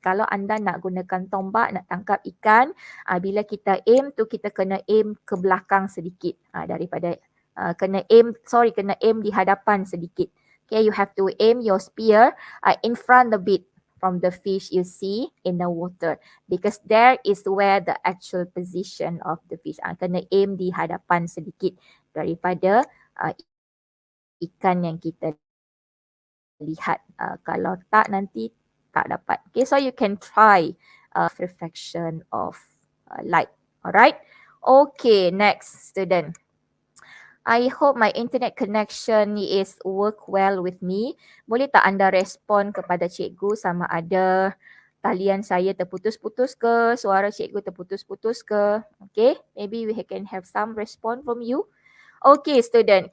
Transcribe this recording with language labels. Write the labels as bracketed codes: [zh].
[ms] Kalau anda nak gunakan tombak nak tangkap ikan, bila kita aim tu kita kena aim ke belakang sedikit daripada kena aim di hadapan sedikit. [en] Okay, you have to aim your spear in front a bit from the fish you see in the water, because there is where the actual position of the fish. [ms] Kena aim di hadapan sedikit daripada ikan yang kita lihat. Kalau tak, nanti tak dapat. [en] Okay, so you can try refraction of light. Alright. Okay, next student. I hope my internet connection is work well with me. [ms] Boleh tak anda respon kepada cikgu sama ada talian saya terputus-putus ke, suara cikgu terputus-putus ke? [en] Okay, maybe we can have some response from you. Okay, student.